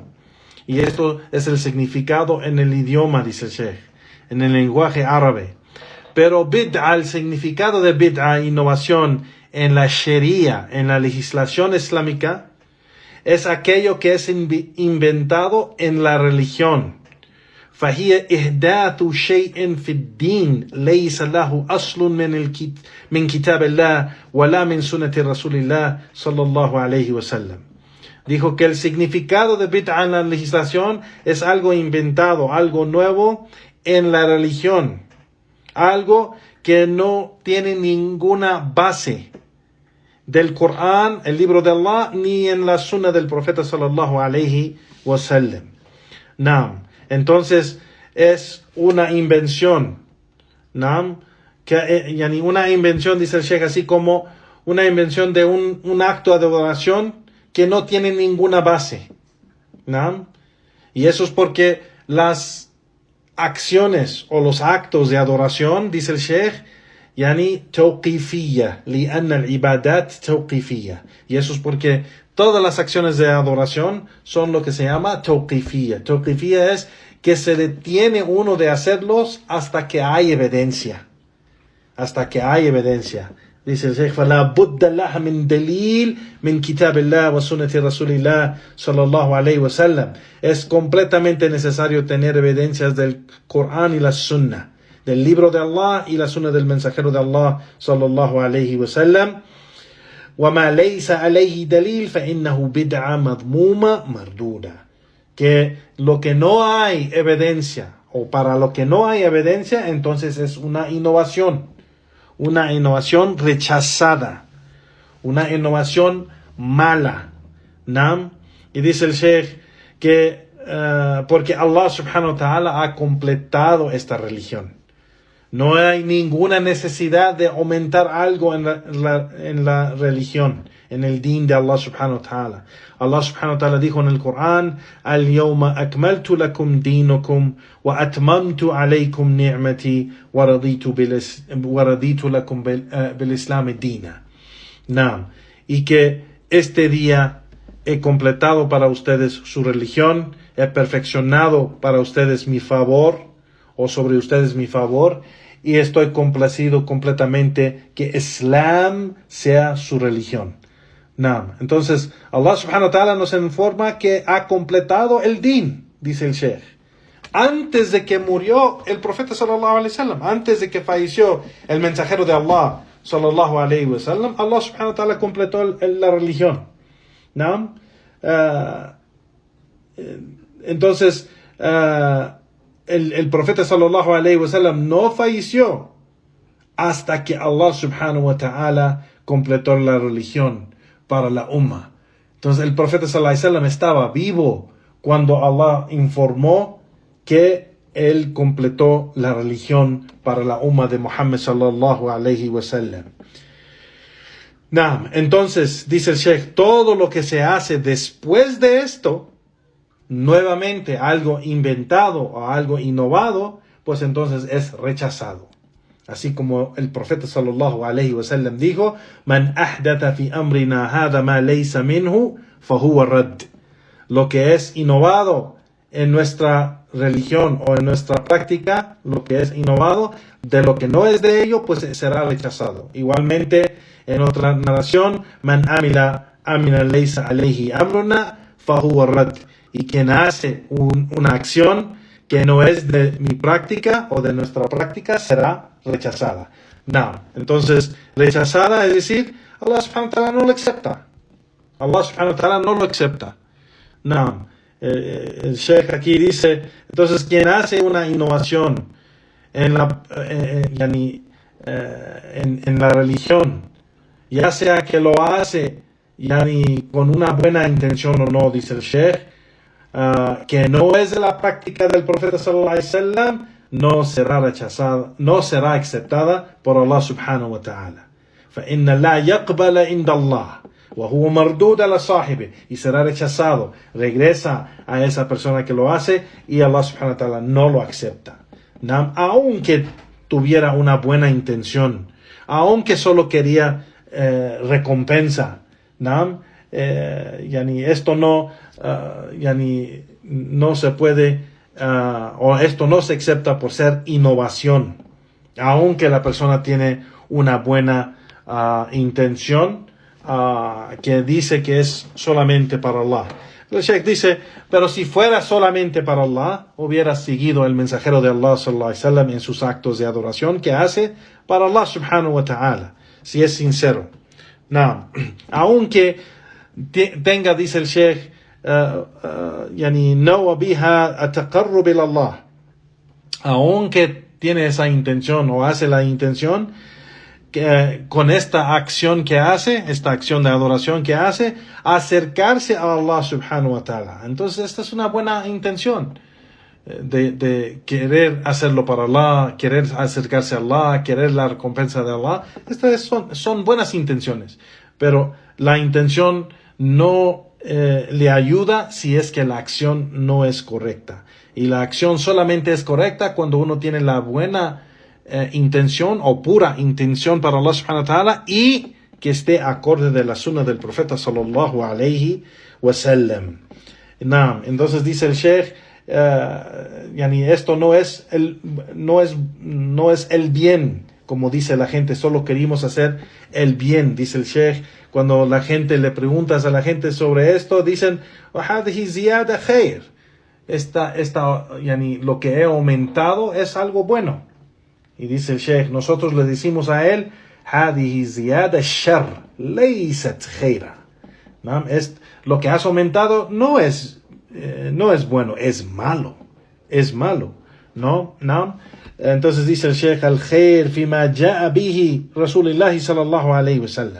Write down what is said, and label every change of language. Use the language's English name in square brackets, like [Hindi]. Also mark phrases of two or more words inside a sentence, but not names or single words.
[Spanish] Y esto es el significado en el idioma, dice el Sheikh, en el lenguaje árabe. Pero bid'a, el significado de bid'a, innovación, en la sharia, en la legislación islámica, es aquello que es inventado en la religión. [Arabic] فهي إحداث شيء في الدين ليس له أصل من كتاب الله ولا من سنة رسول الله صلى الله عليه وسلم. [Spanish] Dijo que el significado de bid'a en la legislación es algo inventado, algo nuevo en la religión, algo que no tiene ninguna base del Corán, el libro de Allah, ni en la sunna del profeta [Arabic] صلى الله عليه وسلم. [Spanish] Naam. Entonces, es una invención. Naam. Yani una invención, dice el Sheikh, así como una invención de un acto de adoración que no tiene ninguna base. Naam. Y eso es porque las acciones o los actos de adoración, dice el Sheikh, [Arabic] يعني توقيفية لأن العبادات توقيفية. [Spanish] Y eso es porque todas las acciones de adoración son lo que se llama tawqifiyya. Tawqifiyya es que se detiene uno de hacerlos hasta que hay evidencia. Hasta que hay evidencia. Dice el Sheikh, [Arabic] فَلَا بُدَّ لَهَا مِن دَلِيلٍ مِن كِتَابِ اللَّهِ وَسُنَّةِ رَسُولِ اللَّهِ صلى الله عليه وسلم. [Spanish] Es completamente necesario tener evidencias del Corán y la Sunna, del libro de Allah y la Sunna del mensajero de Allah [Arabic] صلى الله عليه وسلم. وَمَا لَيْسَ عَلَيْهِ دَلِيلٍ فَإِنَّهُ بِدْعَةٌ مَذْمُومَةٌ مَرْدُودَةٌ. [Spanish] Que lo que no hay evidencia, o para lo que no hay evidencia, entonces es una innovación rechazada, una innovación mala. ¿No? Y dice el Sheikh que porque Allah [Arabic] سبحانه وتعالى [Spanish] ha completado esta religión. No hay ninguna necesidad de aumentar algo en la religión, en el din de Allah [Arabic] سبحانه وتعالى. [Spanish] Allah [Arabic] سبحانه وتعالى [Spanish] dijo en el Corán, [Arabic] اليوم أكملت لكم دينكم وأتممت عليكم نعمتي ورضيت لكم بالإسلام دينا. [Spanish] Y que este día he completado para ustedes su religión, he perfeccionado para ustedes mi favor, o sobre ustedes mi favor, y estoy complacido completamente que Islam sea su religión. Entonces, Allah [Arabic] سبحانه وتعالى [Spanish] nos informa que ha completado el din, dice el Sheikh. Antes de que murió el profeta [Arabic] صلى الله عليه وسلم, [Spanish] antes de que falleció el mensajero de Allah [Arabic] صلى الله عليه وسلم, [Spanish] Allah [Arabic] سبحانه وتعالى [Spanish] completó la religión. Entonces, el profeta [Arabic] صلى الله عليه وسلم [Spanish] no falleció hasta que Allah [Arabic] سبحانه وتعالى [Spanish] completó la religión para la umma. Entonces el profeta [Arabic] صلى الله عليه وسلم [Spanish] estaba vivo cuando Allah informó que él completó la religión para la umma de Muhammad [Arabic] صلى الله عليه وسلم. [Spanish] Entonces dice el Sheikh, todo lo que se hace después de esto, nuevamente algo inventado o algo innovado, pues entonces es rechazado. Así como el profeta [Arabic] صلى الله عليه وسلم [Spanish] dijo, [Arabic] من أحدث في أمرنا هذا ما ليس منه فهو رد. [Spanish] Lo que es innovado en nuestra religión o en nuestra práctica, lo que es innovado, de lo que no es de ello, pues será rechazado. Igualmente, en otra narración, [Arabic] من عمل ليس عليه أمرنا فهو رد. [Spanish] Y quien hace una acción que no es de mi práctica o de nuestra práctica será rechazada. Entonces, rechazada es decir, Allah [Arabic] سبحانه وتعالى [Spanish] no lo acepta. Allah [Arabic] سبحانه وتعالى [Spanish] no lo acepta. El Sheikh aquí dice, entonces quien hace una innovación en la religión, ya sea que lo hace con una buena intención o no, dice el Sheikh, que no es de la práctica del profeta [Arabic] صلى الله عليه وسلم, [Spanish] no será rechazada, no será aceptada por Allah [Arabic] سبحانه وتعالى. فإن لا يقبل عند الله وهو مردود على صاحبه, [Spanish] y será rechazado, regresa a esa persona que lo hace y Allah [Arabic] سبحانه وتعالى [Spanish] no lo acepta. Aunque tuviera una buena intención, aunque solo quería recompensa, esto no no se puede o esto no se acepta por ser innovación, aunque la persona tiene una buena intención, que dice que es solamente para Allah. El Sheikh dice, pero si fuera solamente para Allah, hubiera seguido el mensajero de Allah [Arabic] صلى الله عليه وسلم [Spanish] en sus actos de adoración que hace para Allah [Arabic] سبحانه وتعالى, [Spanish] si es sincero. No, aunque tenga, dice el Sheikh, [Arabic] يعني نوى بها التقرب إلى الله, [Spanish] aunque tiene esa intención o hace la intención, con esta acción que hace, esta acción de adoración que hace, acercarse a Allah [Arabic] سبحانه وتعالى. [Spanish] Entonces esta es una buena intención de querer hacerlo para Allah, querer acercarse a Allah, querer la recompensa de Allah. Estas son buenas intenciones, pero la intención no le ayuda si es que la acción no es correcta. Y la acción solamente es correcta cuando uno tiene la buena intención o pura intención para Allah [Arabic] سبحانه وتعالى [Spanish] y que esté acorde de la sunna del profeta [Arabic] صلى الله عليه وسلم. [Spanish] Entonces dice el Sheikh, esto no es el bien, como dice la gente, solo queremos hacer el bien, dice el Sheikh. Cuando la gente le preguntas a la gente sobre esto, dicen, [Arabic] وَهَذِهِ زِيَادَ خَيْرٍ. [Spanish] Lo que he aumentado es algo bueno. Y dice el Sheikh, nosotros le decimos a él, [Arabic] هذه زيادة شر ليست خيرا. [Spanish] Lo que has aumentado no es bueno, es malo. Es malo. ¿No? Entonces dice el Sheikh, [Arabic] الخير فيما جاء به رسول الله صلى الله عليه وسلم.